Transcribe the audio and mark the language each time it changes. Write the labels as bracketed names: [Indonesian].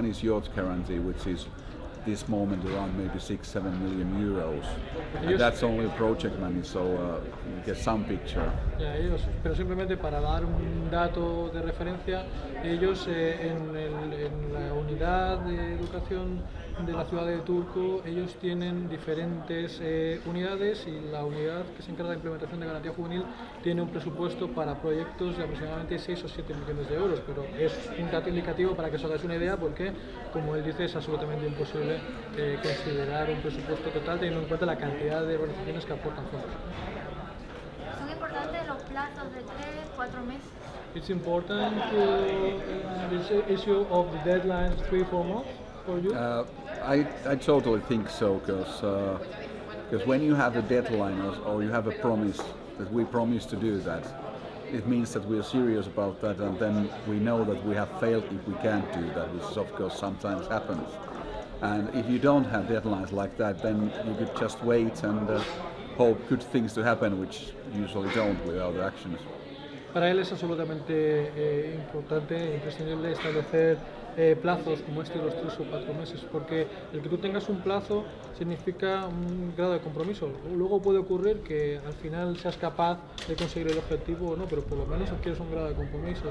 [English] One is youth guarantee, which is this moment around maybe 6-7 million euros, and that's only project money, so you get some picture. [Spanish] Pero simplemente para dar un dato de referencia, ellos en la unidad de educación de la ciudad de Turku, ellos tienen diferentes unidades y la unidad que se encarga de implementación de garantía juvenil tiene un presupuesto para proyectos de aproximadamente 6 o 7 millones de euros, pero es un dato indicativo para que os hagáis una idea porque, como él dice, es absolutamente imposible considerar un presupuesto total teniendo en cuenta la cantidad de organizaciones que aportan fondos. ¿Son importantes los plazos de 3-4 meses? [English] It's important this issue of the deadlines 3-4 months for you? I totally think so, because when you have a deadline or you have a promise that we promise to do that, it means that we are serious about that, and then we know that we have failed if we can't do that, which of course sometimes happens. And if you don't have deadlines like that, then you could just wait and hope good things to happen, which usually don't with other actions. [Spanish] Para él es absolutamente importante, imprescindible establecer plazos como este de los 3 o 4 meses, porque el que tú tengas un plazo significa un grado de compromiso. Luego puede ocurrir que al final seas capaz de conseguir el objetivo o no, pero por lo menos adquieres un grado de compromiso.